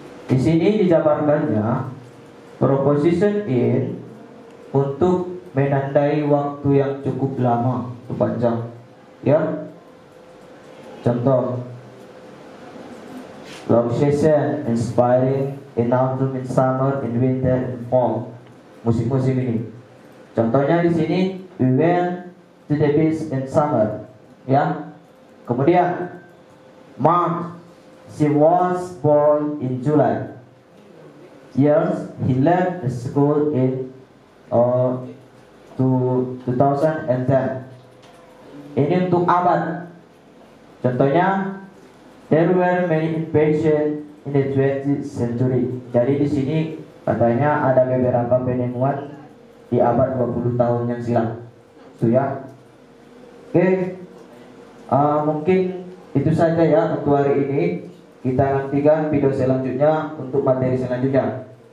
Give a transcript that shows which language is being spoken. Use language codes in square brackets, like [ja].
[id] Di sini dijabarkannya preposition in untuk menandai waktu yang cukup lama, panjang. Ya. [en] Contoh, long season, inspiring, in autumn, in summer, in winter, in fall. [id] Musim-musim ini. Contohnya di sini, [en] we went to the beach in summer. Ya. Kemudian March, she was born in July. Years, he left the school in 2010. [id] Ini untuk abad. Contohnya, [en] there were many invasions in the 20th century. [id] Jadi di sini katanya ada beberapa penemuan di abad 20 tahun yang silam. Itu ya. Oke. Mungkin itu saja ya untuk hari ini. Kita nantikan video selanjutnya untuk materi selanjutnya.